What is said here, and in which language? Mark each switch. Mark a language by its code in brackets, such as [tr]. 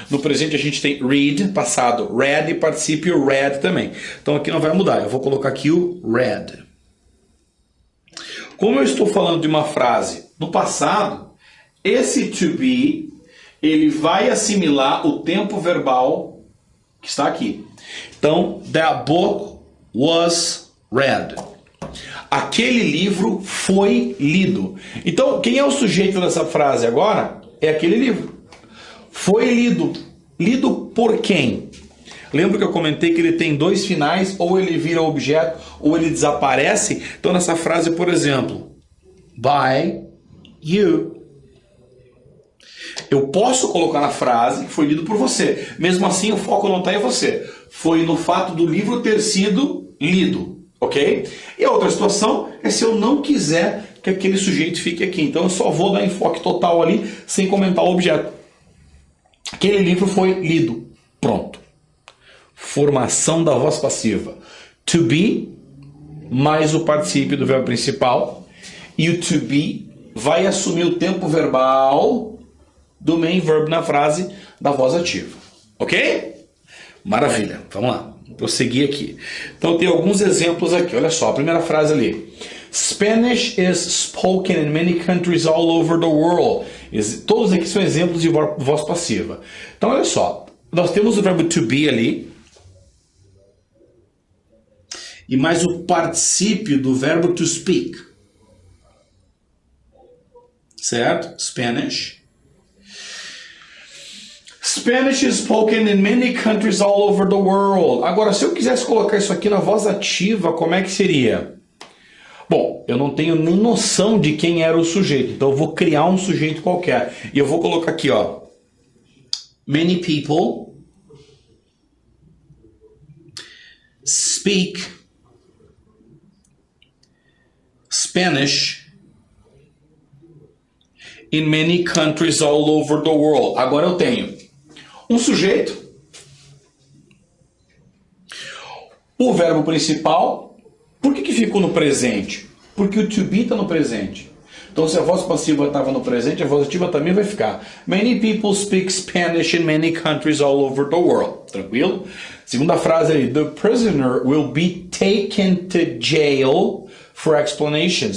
[pt] No presente a gente tem read, passado, read e particípio read também. Então aqui não vai mudar, eu vou colocar aqui o read. Como eu estou falando de uma frase no passado, esse to be ele vai assimilar o tempo verbal que está aqui. Então, [en] that book was read. [pt] Aquele livro foi lido. Então, quem é o sujeito dessa frase agora? É aquele livro. Foi lido. Lido por quem? Lembra que eu comentei que ele tem dois finais, ou ele vira objeto, ou ele desaparece? Então, nessa frase, por exemplo, [en] by you. [pt] Eu posso colocar na frase que foi lido por você. Mesmo assim, o foco não está em você. Foi no fato do livro ter sido lido. Ok? E a outra situação é se eu não quiser que aquele sujeito fique aqui. Então eu só vou dar enfoque total ali, sem comentar o objeto. Aquele livro foi lido. Pronto. Formação da voz passiva. To be, mais o particípio do verbo principal. E o to be vai assumir o tempo verbal do main verb na frase da voz ativa. Ok? Maravilha, vamos lá, vou prosseguir aqui. Então tem alguns exemplos aqui, olha só, a primeira frase ali. [en] Spanish is spoken in many countries all over the world. [pt] Todos aqui são exemplos de voz passiva. Então olha só, nós temos o verbo to be ali, e mais o particípio do verbo to speak. Certo? Spanish. [en] Spanish is spoken in many countries all over the world. [pt] Agora, se eu quisesse colocar isso aqui na voz ativa, como é que seria? Bom, eu não tenho nem noção de quem era o sujeito, então eu vou criar um sujeito qualquer. E eu vou colocar aqui, ó. [en] Many people speak Spanish in many countries all over the world. [pt] Agora eu tenho um sujeito, o verbo principal. Por que ficou no presente? Porque o to be está no presente. Então, se a voz passiva estava no presente, a voz ativa também vai ficar. [en] Many people speak Spanish in many countries all over the world. [pt] Tranquilo? Segunda frase aí. [en] The prisoner will be taken to jail for explanations.